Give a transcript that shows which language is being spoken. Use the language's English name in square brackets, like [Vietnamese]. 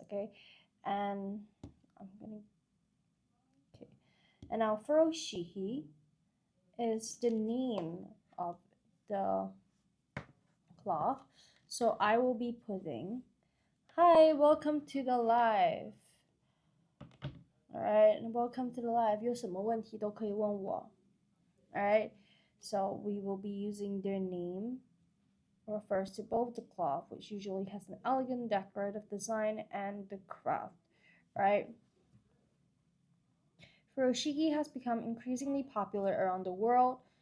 [English] Okay, and I'm gonna okay, and now furoshiki is the name of the cloth. So I will be putting, hi, welcome to the live. Alright, welcome to the live. [Chinese] 有什么问题都可以问我. [English] Alright, so we will be using their name, refers to both the cloth, which usually has an elegant decorative design, and the craft. Right? Furoshiki has become increasingly popular around the world.